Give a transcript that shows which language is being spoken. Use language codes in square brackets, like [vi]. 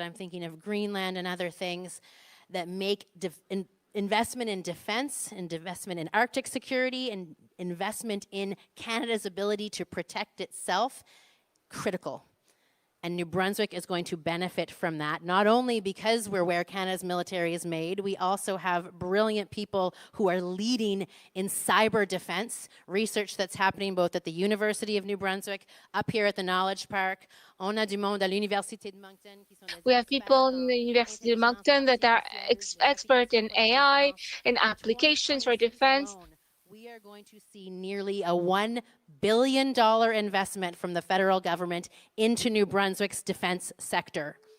[en] I'm thinking of Greenland and other things that make investment in defense and investment in Arctic security and investment in Canada's ability to protect itself critical. And New Brunswick is going to benefit from that, not only because we're where Canada's military is made, we also have brilliant people who are leading in cyber defense, research that's happening both at the University of New Brunswick, up here at the Knowledge Park. [fr] On a du monde à l'Université de Moncton. [en] We have people in the University of Moncton that are expert in AI, in applications for defense. We are going to see nearly a $1 billion investment from the federal government into New Brunswick's defense sector.